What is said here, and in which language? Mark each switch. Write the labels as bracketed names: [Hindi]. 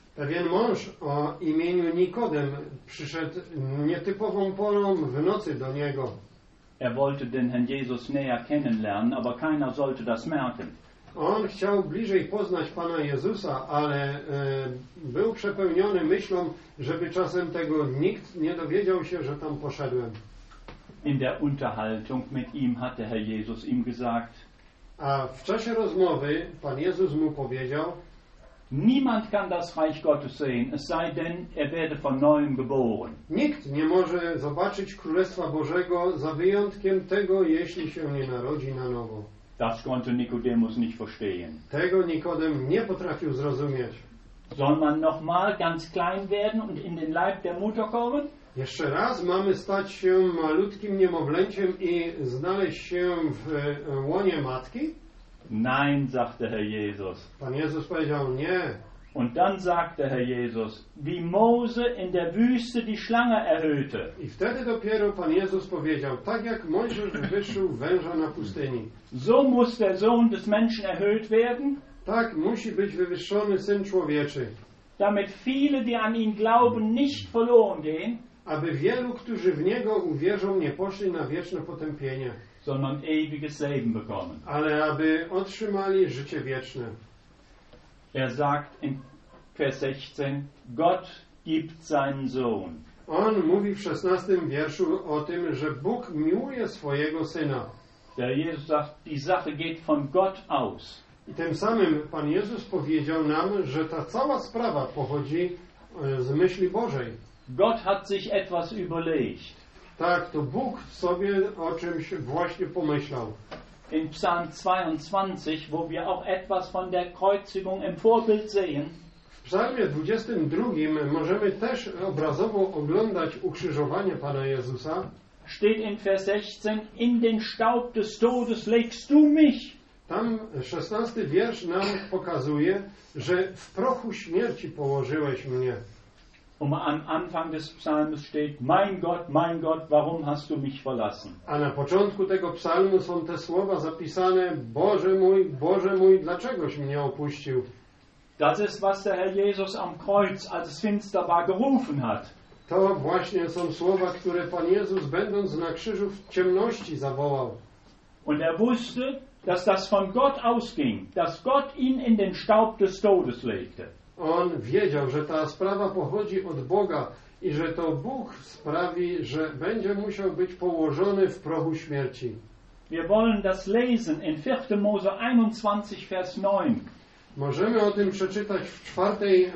[Polish] Pewien mąż o imieniu Nikodem przyszedł nietypową porą w nocy do niego. [German] Er wollte den Herrn Jesus näher kennenlernen, aber keiner sollte das merken. [Polish] On chciał bliżej poznać Pana Jezusa, ale był przepełniony myślą, żeby czasem tego nikt nie dowiedział się, że tam poszedłem. [German] In der Unterhaltung mit ihm hatte Herr Jesus ihm gesagt. [Polish] A w czasie rozmowy Pan Jezus mu powiedział: [German] Niemand kann das Reich Gottes sehen, es sei denn, er werde von neuem geboren. [Polish] Nikt nie może zobaczyć Królestwa Bożego za wyjątkiem tego, jeśli się nie narodzi na nowo. [German] Das konnte Nikodemus nicht verstehen. [Polish] Tego Nikodem nie potrafił zrozumieć. [German] Soll man nochmal ganz klein werden und in den Leib der Mutter kommen? [Polish] Jeszcze raz mamy stać się malutkim niemowlęciem i znaleźć się w łonie matki? [German] Nein, sagte Herr Jesus. [Polish] Pan Jezus powiedział nie. [German] Und dann sagte Herr Jesus, wie Mose in der Wüste die Schlange erhöhte. [Polish] I wtedy dopiero Pan Jezus powiedział, tak jak Mojżesz wywyższył węża na pustyni. [German] So muss der Sohn des Menschen erhöht werden? [Polish] Tak musi być wywyższony Syn Człowieczy. [German] Damit viele, die an ihn glauben, nicht verloren gehen. [Polish] aby wielu, którzy w Niego uwierzą, nie poszli na wieczne potępienie, [German] sondern ewiges Leben bekommen. [Polish] Ale aby otrzymali życie wieczne. [German] Er sagt in Vers 16, Gott gibt seinen Sohn. [Polish] On mówi w 16 wierszu o tym, że Bóg miłuje swojego Syna. [German] Der Jesus sagt, die Sache geht von Gott aus. [Polish] I tym samym Pan Jezus powiedział nam, że ta cała sprawa pochodzi z myśli Bożej. [German] Gott hat sich etwas überlegt. [Polish] Tak, to Bóg sobie o czymś właśnie pomyślał. [German] In Psalm 22, wo wir auch etwas von der Kreuzigung im Vorbild sehen. [Polish] W Psalmie 22 możemy też obrazowo oglądać ukrzyżowanie Pana Jezusa. [German] Steht in Vers 16, in den Staub des Todes legst du mich. [Polish] Tam 16 wiersz nam pokazuje, że w prochu śmierci położyłeś mnie. [German] Um am Anfang des Psalms steht: mein Gott, warum hast du mich verlassen? [Polish] A na początku tego psalmu są te słowa zapisane: Boże mój, dlaczegoś mnie opuścił? [German] Das ist, was der Herr Jesus am Kreuz, als es finster war, gerufen hat. [Polish] To właśnie są słowa, które Pan Jezus, będąc na krzyżu w ciemności, zawołał. [German] Und er wusste, dass das von Gott ausging, dass Gott ihn in den Staub des Todes legte. [Polish] On wiedział, że ta sprawa pochodzi od Boga i że to Bóg sprawi, że będzie musiał być położony w prochu śmierci. [German] Wir wollen das lesen in 4. Mose 21, Vers 9. [Polish] Możemy o tym przeczytać w 4.